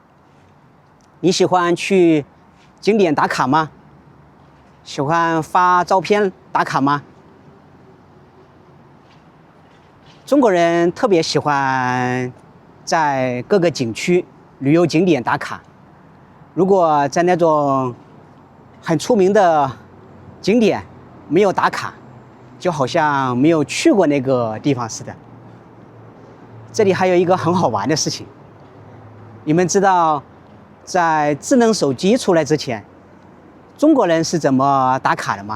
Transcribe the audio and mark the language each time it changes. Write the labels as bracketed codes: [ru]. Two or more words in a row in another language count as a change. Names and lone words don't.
[zh] 你喜歡去景點打卡嗎？喜歡發照片打卡嗎？中國人特別喜歡在各個景區、旅遊景點打卡。如果在那種很出名的景點沒有打卡，就好像沒有去過那個地方似的。這裡還有一個很好玩的事情，你們知道，在智能手機出來之前，中國人是怎麼打卡的嗎？